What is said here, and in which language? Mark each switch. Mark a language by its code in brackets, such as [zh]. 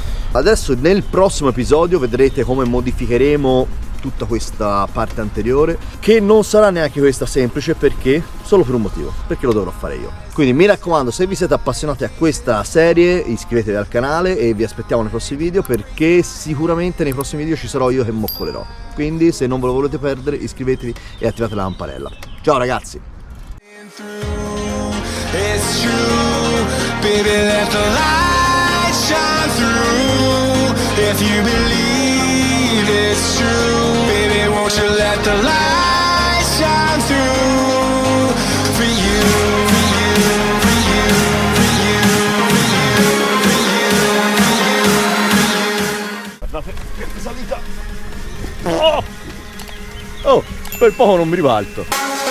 [it] Adesso nel prossimo episodio vedrete come modificheremo tutta questa parte anteriore, che non sarà neanche questa semplice, perché solo per un motivo, perché lo dovrò fare io. Quindi mi raccomando, se vi siete appassionati a questa serie iscrivetevi al canale e vi aspettiamo nei prossimi video, perché sicuramente nei prossimi video ci sarò io che moccolerò. Quindi se non ve lo volete perdere iscrivetevi e attivate la lampadella. Ciao ragazzi! [en] It's true, baby, let the light shine through. If you believe it's true, baby, won't you let the light shine through? For you, for you, for you, for you, for you, for you, for you. [it] Guardate che salita! Oh! Oh, per poco non mi ribalto!